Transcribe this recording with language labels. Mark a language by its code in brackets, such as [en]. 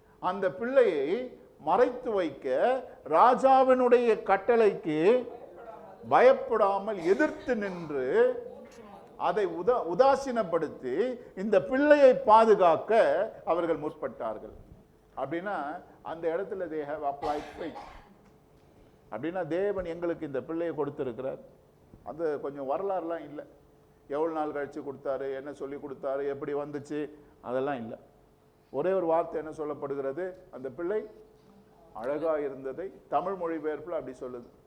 [ta] அந்த பிள்ளையை மறைத்து வைக்க ராஜாவினுடைய கட்டளைக்கு பயப்படாமல் எதிர்த்து நின்று அதை உதாசீனப்படுத்தி இந்த பிள்ளையை பாதுகாக்க அவர்கள் முற்பட்டார்கள். அப்படின்னா அந்த இடத்துல [en] they have applied faith. [ta] அப்படின்னா தேவன் எங்களுக்கு இந்த பிள்ளையை கொடுத்திருக்கிறார். அது கொஞ்சம் வரலாறுலாம் இல்லை, எவ்வளவு நாள் கழிச்சு கொடுத்தாரு, என்ன சொல்லி கொடுத்தாரு, எப்படி வந்துச்சு, அதெல்லாம் இல்லை. ஒரே ஒரு வார்த்தை என்ன சொல்லப்படுகிறது? அந்த பிள்ளை அழகா இருந்ததை தமிழ் மொழிபெயர்ப்புல அப்படி சொல்லுது.